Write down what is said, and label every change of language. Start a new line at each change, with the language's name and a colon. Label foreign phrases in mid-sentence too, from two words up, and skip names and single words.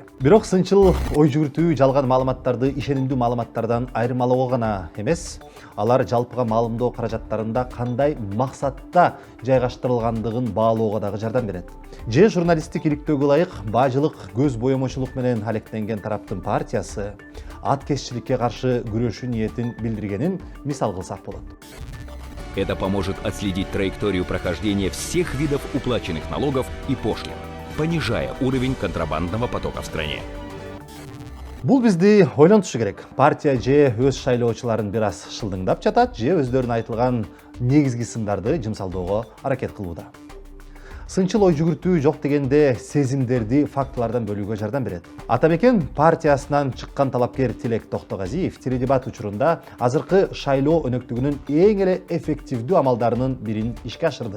Kyrgyz: Бирок сынчыл ой жүгүртүү жалган маалыматтарды ишенимдүү маалыматтардан айырмалоого гана эмес, алар жалпыга маалымдоо каражаттарында кандай максатта жайгаштырылгандыгын баалоого дагы жардам берет. Же журналисттик иликтөөгө ылайык баажылык көз боемочулук менен алектенген тараптын партиясы аткезчиликке каршы күрөшүү ниетин билдиргенин мисал кылсак болот.
Russian: Это поможет отследить траекторию прохождения всех видов уплаченных налогов и пошлин, понижая уровень контрабандного потока в стране.
Kyrgyz: Бул бизди ойлонтушу керек. Партия же өз шайлоочуларын бир аз шылдыңдап жатат, же өздөрүнө айтылган негизги сындарды жымсалдоого аракет кылууда. Сынчыл ой жүгүртүү жок дегенде сезимдерди фактылардан бөлүүгө жардам берет. Атамекен партиясынан чыккан талапкер Тилек Токтогазиев теледебат учурунда азыркы шайлоо өнөктүгүнүн эң эле эффективдүү амалдарынын бирин ишке ашырды.